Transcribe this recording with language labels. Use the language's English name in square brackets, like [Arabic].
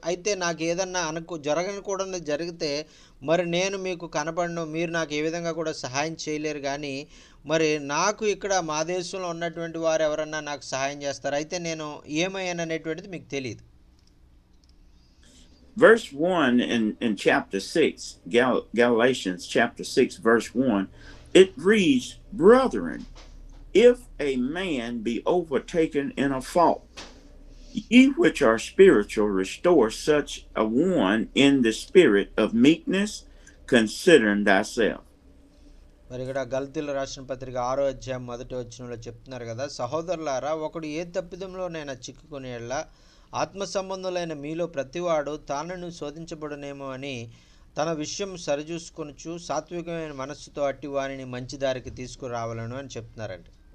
[Telugu] అయితే నాకు ఏదన్నా జరగకూడదు జరిగితే మరి నేను మీకు కనపడను, మీరు నాకు ఏ విధంగా కూడా సహాయం చేయలేరు. కానీ మరి నాకు ఇక్కడ మా దేశంలో ఉన్నటువంటి వారు ఎవరన్నా నాకు సహాయం చేస్తారు. అయితే నేను ఏమయ్యాననేటువంటిది మీకు తెలియదు. [English] Verse 1 in chapter 6, Galatians chapter 6, verse 1, it reads, Brethren, if a man be overtaken in a fault, ye which are spiritual restore such a one in the spirit of meekness, considering thyself. [Telugu] మరి ఇక్కడ గల్తీలు రాసిన పత్రిక 6వ అధ్యాయం 1వ వచనంలో చెప్తున్నారు కదా, సహోదరులారా ఒకడు ఏ తప్పిదంలోనైనా చిక్కుకునేలా ఆత్మ సంబంధులైన మీలో ప్రతివాడు తానను శోధించబడునేమో అని తన విషయం సరిచూసుకొనుచు సాత్వికమైన మనస్సుతో అట్టి వారిని మంచి దారికి తీసుకురావాలను అని చెప్తున్నారండి.